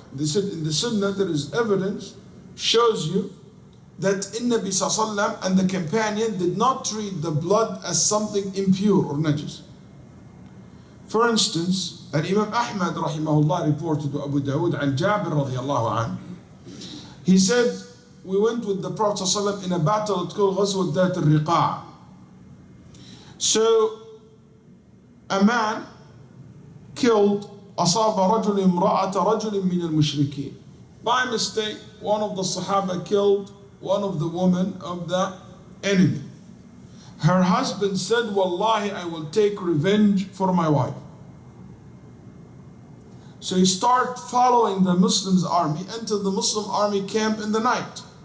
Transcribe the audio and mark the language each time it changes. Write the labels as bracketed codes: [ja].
[en] They said in the Sunnah there is evidence, shows you that in Nabi Sallallahu Alaihi Wasallam and the companion did not treat the blood as something impure or najis. For instance, Imam Ahmad rahimahullah reported to Abu Dawood and Jabir radiallahu anhu. He said, we went with the Prophet Sallallahu Alaihi Wasallam in a battle called Ghazwat Dhat al-Riqa'. So a man killed [ar] أصاب رجل امرأة رجل من المشركين. [en] By mistake, one of the Sahaba killed one of the women of the enemy. Her husband said, Wallahi, I will take revenge for my wife. So he started following the Muslims' army, entered the Muslim army camp in the night.